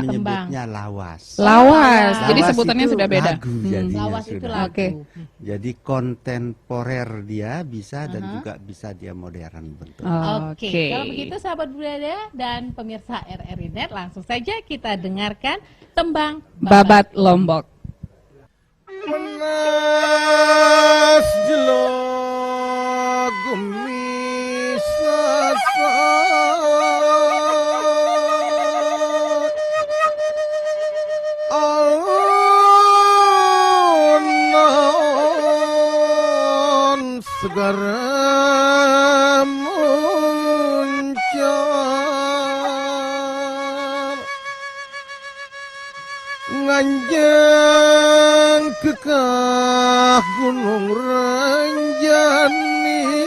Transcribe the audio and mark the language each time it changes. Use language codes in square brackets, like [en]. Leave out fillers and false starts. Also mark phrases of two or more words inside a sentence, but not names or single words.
[id] menyebutnya lawas. Lawas. Jadi Lawas sebutannya itu sudah beda. Lagu jadinya Lawas itu sudah. lagu. Oke. Jadi kontemporer dia bisa dan juga bisa dia modern bentuk. Oke, kalau begitu sahabat budaya dan pemirsa RRI Net, langsung saja kita dengarkan tembang Babat Lombok. [sas] Menas jelog gumi sasak alon segara muncul nganjeng kekah gunung Renjani